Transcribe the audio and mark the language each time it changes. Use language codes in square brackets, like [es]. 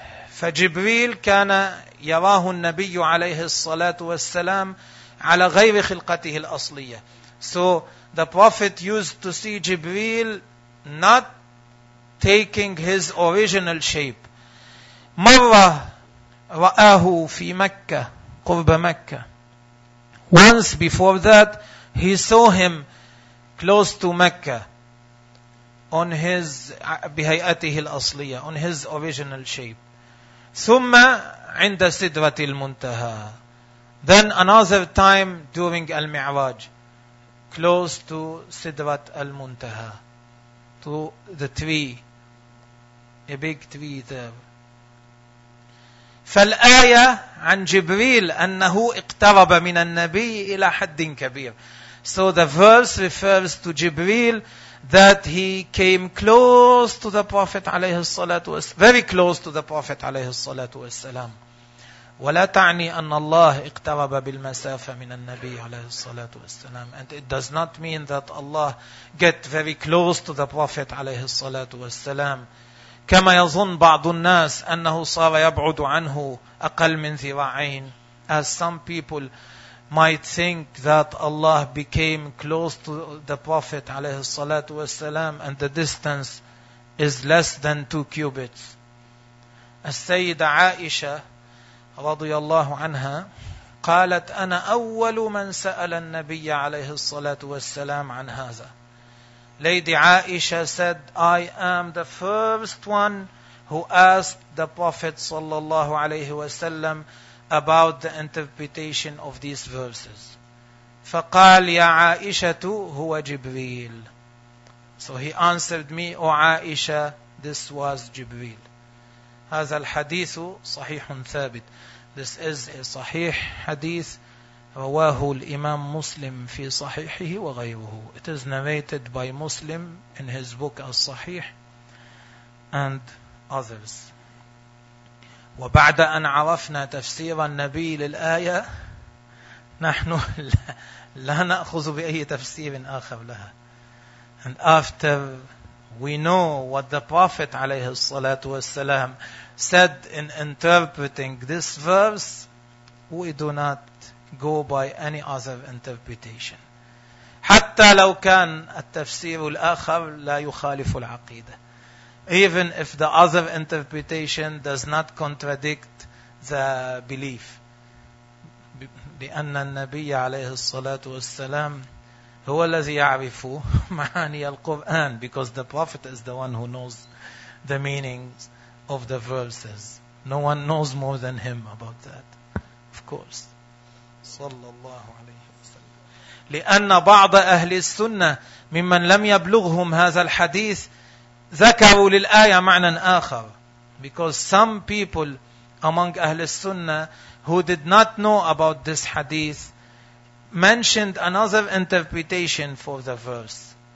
[ar] فجبريل كان يراه النبي عليه الصلاة والسلام على غير خلقته الأصلية. [en] So the Prophet used to see جبريل not taking his original shape. [ar] مرة رآه في مكة, قرب مكة. [en] Once before that he saw him close to Mecca on his [ar] بهيئته الأصلية, [en] on his original shape. [ar] ثم عند سدرة المنتهى. [en] Then another time during المعراج, close to سدرة المنتهى, to the tree, a big tree there. [ar] فالآية عن جبريل أنه اقترب من النبي إلى حد كبير. [en] So the verse refers to جبريل that he came close to the Prophet عليه الصلاة والسلام, very close to the Prophet عليه الصلاة والسلام. [ar] ولا تعني أن الله اقترب بالمسافة من النبي عليه الصلاة والسلام. [en] And it does not mean that Allah get very close to the Prophet عليه الصلاة والسلام. [ar] كما يظن بعض الناس أنه صار يبعد عنه أقل من ذراعين. [en] As some people might think that Allah became close to the Prophet عليه الصلاة والسلام and the distance is less than 2 cubits. [ar] السيدة عائشة رضي الله عنها قالت أنا أول من سأل النبي عليه الصلاة والسلام عن هذا. [en] Lady Aisha said, I am the first one who asked the Prophet sallallahu alayhi wa sallam about the interpretation of these verses. [ar] فقال يا عائشة هو جبريل. [en] So he answered me, O Aisha, this was Jibreel. [ar] هذا الحديث صحيح ثابت. [en] This is a [ar] صحيح حديث. رواه الإمام مسلم في صحيحه وغيره. [en] It is narrated by Muslim in his book الصحيح and others. [ar] وبعد أن عرفنا تفسير النبي للآية نحن لا نأخذ بأي تفسير آخر لها. [en] And after we know what the Prophet عليه الصلاة والسلام said in interpreting this verse, we do not go by any other interpretation. [ar] حتى لو كان التفسير الآخر لا يخالف العقيدة. [en] Even if the other interpretation does not contradict the belief. [ar] لأن النبي عليه الصلاة والسلام هو الذي يعرف معاني القرآن. [en] Because the Prophet is the one who knows the meanings of the verses. No one knows more than him about that. Of course. [ar] صلى الله عليه وسلم. لأن بعض أهل السنة ممن لم يبلغهم هذا الحديث ذكروا للآية معنى آخر. [en] Because some people among أهل السنة who did not know about this hadith mentioned another interpretation for the verse.